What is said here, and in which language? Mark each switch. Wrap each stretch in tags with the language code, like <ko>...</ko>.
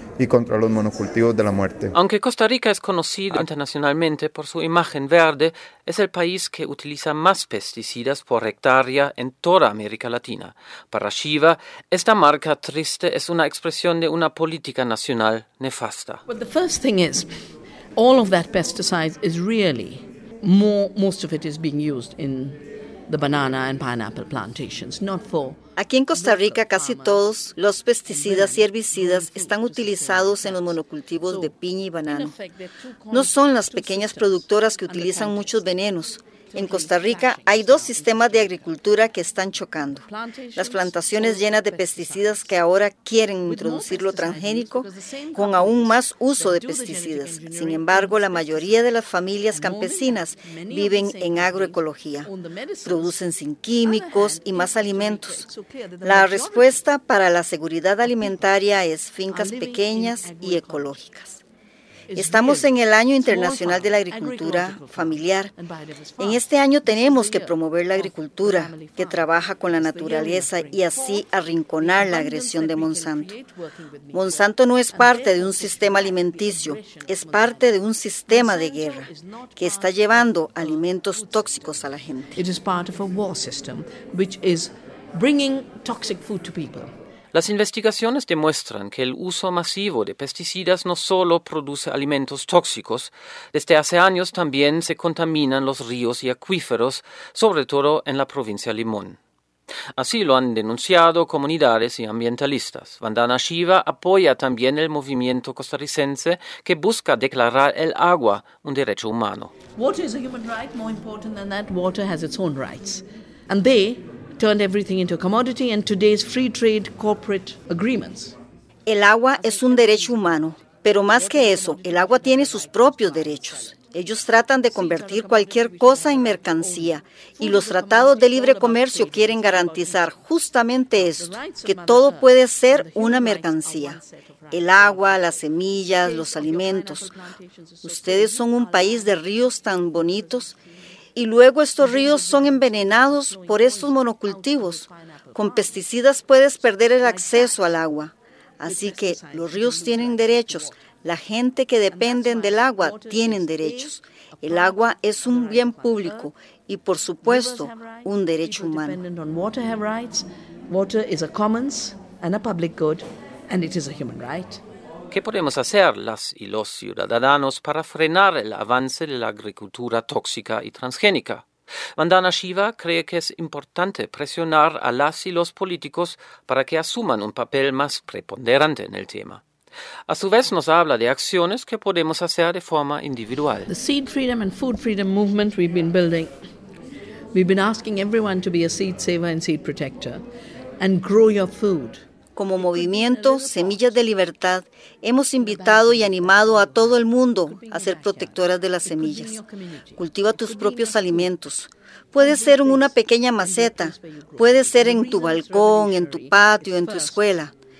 <es>y contra los monocultivos de la muerte. Aunque Costa Rica es conocido internacionalmente por su imagen verde, es el país que utiliza más pesticidas por hectárea en toda América Latina. Para Shiva, esta marca triste es una expresión de una política nacional nefasta.</es> <en>Well, the first thing is, all of that pesticide is really more, most of it is being used in the banana and pineapple plantations, not for.</en> <es>Aquí en Costa Rica casi todos los pesticidas y herbicidas están utilizados en los monocultivos de piña y banano. No son las pequeñas productoras que utilizan muchos venenos. En Costa Rica hay dos sistemas de agricultura que están chocando. Las plantaciones llenas de pesticidas que ahora quieren introducir lo transgénico con aún más uso de pesticidas. Sin embargo, la mayoría de las familias campesinas viven en agroecología. Producen sin químicos y más alimentos. La respuesta para la seguridad alimentaria es fincas pequeñas y ecológicas. Estamos en el Año Internacional de la Agricultura Familiar. En este año tenemos que promover la agricultura que trabaja con la naturaleza y así arrinconar la agresión de Monsanto. Monsanto no es parte de un sistema alimenticio, es parte de un sistema de guerra que está llevando alimentos tóxicos a la gente.</es> <en>It is part of a war system which is bringing toxic food to people.</en> <es>Las investigaciones demuestran que el uso masivo de pesticidas no solo produce alimentos tóxicos, desde hace años también se contaminan los ríos y acuíferos, sobre todo en la provincia de Limón. Así lo han denunciado comunidades y ambientalistas. Vandana Shiva apoya también el movimiento costarricense que busca declarar el agua un derecho humano.</es> <en>Water is a human right, more important than that. Water has its own rights. And they turned everything into a commodity and today's free trade corporate agreements.</en> <es>El agua es un derecho humano, pero más que eso, el agua tiene sus propios derechos. Ellos tratan de convertir cualquier cosa en mercancía y los tratados de libre comercio quieren garantizar justamente esto, que todo puede ser una mercancía. El agua, las semillas, los alimentos. Ustedes son un país de ríos tan bonitos. Y luego estos ríos son envenenados por estos monocultivos. Con pesticidas puedes perder el acceso al agua. Así que los ríos tienen derechos. La gente que depende del agua tienen derechos. El agua es un bien público y, por supuesto, un derecho humano.</es> <en>Water have rights. Water is a commons and a public good, and it is a human right.</en> <es>¿Qué podemos hacer las y los ciudadanos para frenar el avance de la agricultura tóxica y transgénica? Vandana Shiva cree que es importante presionar a las y los políticos para que asuman un papel más preponderante en el tema. A su vez, nos habla de acciones que podemos hacer de forma individual.</es> <en>The seed freedom and food freedom movement we've been building. We've been asking everyone to be a seed saver and seed protector and grow your food.</en> <es>Como movimiento Semillas de Libertad, hemos invitado y animado a todo el mundo a ser protectoras de las semillas. Cultiva tus propios alimentos. Puede ser en una pequeña maceta, puede ser en tu balcón, en tu patio, en tu escuela.</es>